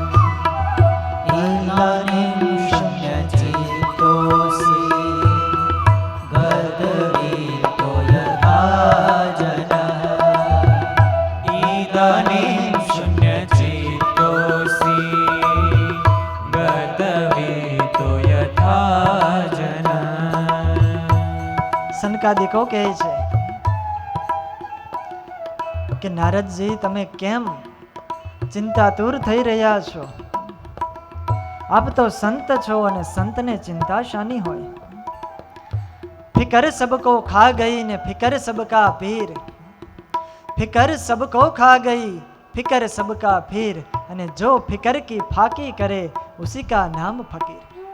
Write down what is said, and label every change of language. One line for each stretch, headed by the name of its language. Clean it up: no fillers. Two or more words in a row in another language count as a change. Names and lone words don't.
Sanskrit: इदानीं शून्यचित्तोऽसि गतवीतो यथा जनः इदानीं शून्यचित्तोऽसि गतवीतो यथा जनः
Gujarati: સનકાદિકો કહે છે કે નારદજી, તમે કેમ ચિંતાતુર થઈ રહ્યા છો? આપ તો સંત છો અને સંતને ચિંતા શાની હોય?
Hindi: फ़िकर सबको खा गई ને फ़िकर सबका पीर, फ़िकर सबको खा गई फ़िकर सबका पीर, અને जो फ़िकर की फ़ाकी करे उसी का नाम फ़क़ीर.